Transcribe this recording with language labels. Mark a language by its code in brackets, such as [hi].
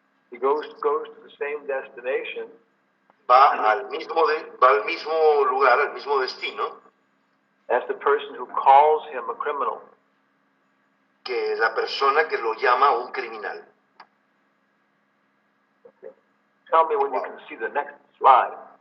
[en] he goes to the same destination [es] va al mismo lugar, al mismo destino, [en] as the person who calls him a criminal. [es] que la persona que lo llama un criminal. [en] Tell me when you can see the next slide.